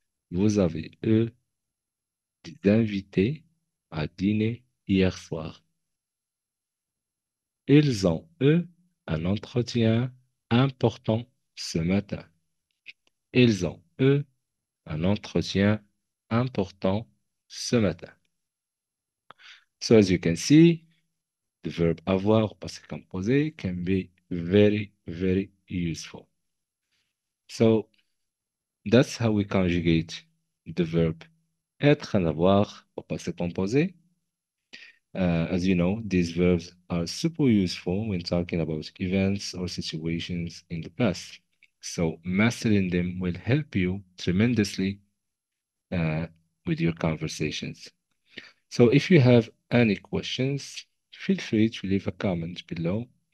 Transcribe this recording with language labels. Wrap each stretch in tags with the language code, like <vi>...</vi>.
<fr>Vous avez eu des invités à dîner hier soir. Ils ont eu un entretien important ce matin. Ils ont eu un entretien important ce matin.</fr> <en>So as you can see, the verb avoir passé composé can be very useful. So that's how we conjugate the verb être and avoir au passé composé. As you know, these verbs are super useful when talking about events or situations in the past. So mastering them will help you tremendously uh, with your conversations. So if you have any questions, feel free to leave a comment below.</en>